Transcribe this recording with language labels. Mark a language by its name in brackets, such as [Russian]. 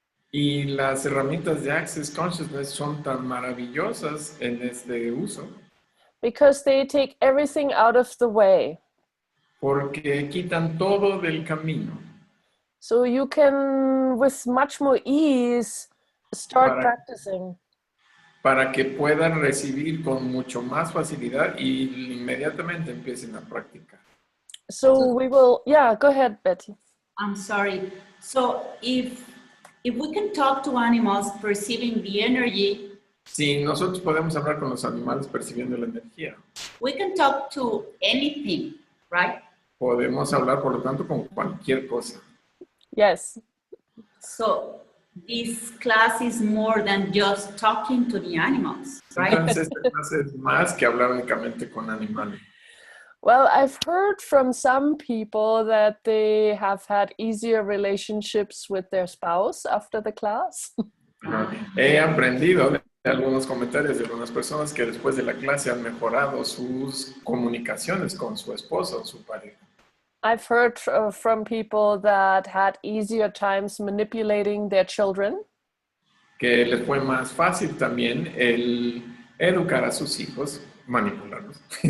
[Spanish] Y las herramientas de Access Consciousness son tan maravillosas en este uso. [English] Because they take everything out of the way. [Spanish] Porque quitan todo del camino. [English] So you can, with much more ease, start practicing. [Spanish] Para que puedan recibir con mucho más facilidad y inmediatamente empiecen a practicar. [English] So we will, yeah, go ahead, Betty. I'm sorry. So if we can talk to animals perceiving the energy, [Spanish] Sí, nosotros podemos hablar con los animales percibiendo la energía. [English] We can talk to anything, right? [Spanish] Podemos hablar, por lo tanto, con cualquier cosa. [English] Yes. So this class is more than just talking to the animals, right? [Spanish] Entonces, esta clase es más que hablar únicamente con animales. [English] Well, I've heard from some people that they have had easier relationships with their spouse after the class. [Spanish] He aprendido de algunos comentarios de algunas personas que después de la clase han mejorado sus comunicaciones con su esposo o su pareja. [English] I've heard from people that had easier times manipulating their children. [Spanish] Que les fue más fácil también el educar a sus hijos, manipularlos.